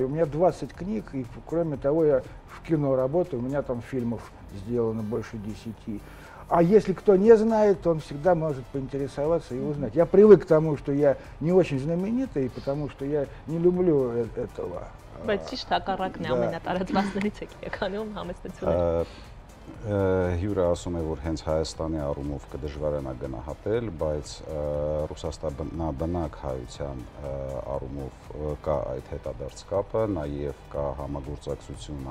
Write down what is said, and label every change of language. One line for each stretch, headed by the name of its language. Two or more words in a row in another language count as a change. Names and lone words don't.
Russian: У меня 20 книг, и кроме того, я в кино работаю, у меня там фильмов сделано больше 10. А если кто не знает, то он всегда может поинтересоваться и узнать. Я привык к тому, что я не очень знаменитый, потому что я не люблю этого.
Armenian: Հյուրը ասում է, որ հենց Հայաստանի առումով կդժվարանա գնահատել, բայց Ռուսաստանաբնակ հայության առումով կա այդ հետադարձ կապը, նաև կա համագործակցություն